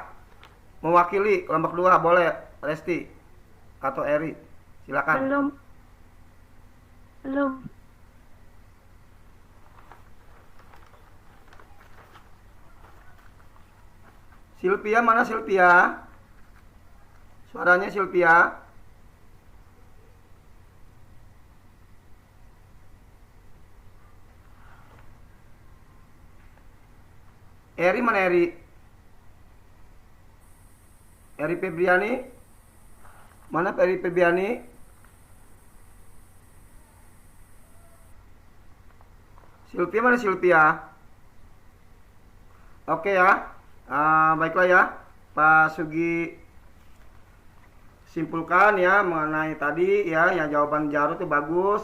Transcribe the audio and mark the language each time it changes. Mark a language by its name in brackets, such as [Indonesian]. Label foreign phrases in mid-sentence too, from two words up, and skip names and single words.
[Indonesian] Mewakili kelompok 2 boleh Resti atau Eri. Silakan. Belum. Sylvia mana Sylvia? Suaranya Sylvia. Eri mana Eri? Eri Febriani. Mana Eri Febriani? Sylvia mana Sylvia? Oke ya. Baiklah ya. Pak Sugi simpulkan ya mengenai tadi ya yang jawaban Jaro itu bagus.